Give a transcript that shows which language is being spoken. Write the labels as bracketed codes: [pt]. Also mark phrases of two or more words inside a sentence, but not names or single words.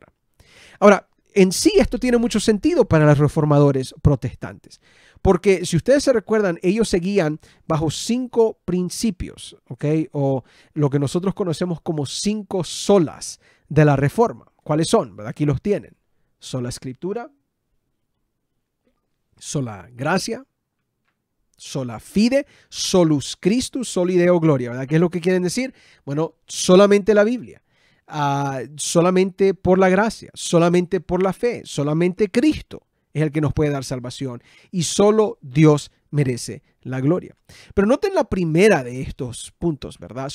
[es] Ahora, en sí esto tiene mucho sentido para los reformadores protestantes, porque si ustedes se recuerdan, ellos seguían bajo 5 principios, ¿ok? O lo que nosotros conocemos como 5 solas de la Reforma. ¿Cuáles son? ¿Verdad? Aquí los tienen. Sola Escritura, sola gracia, [la] sola fide, solus Christus, soli Deo gloria, [es] ¿verdad? ¿Qué es lo que quieren decir? Bueno, solamente la Biblia, solamente por la gracia, solamente por la fe, solamente Cristo es el que nos puede dar salvación y solo Dios merece la gloria. Pero noten la primera de estos puntos, ¿verdad?